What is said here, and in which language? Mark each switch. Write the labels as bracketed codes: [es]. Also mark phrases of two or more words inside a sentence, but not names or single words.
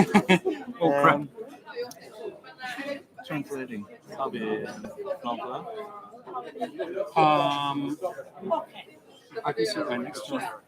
[en] Translating. [no] Har vi plan på det? [en] I can sit right next to her.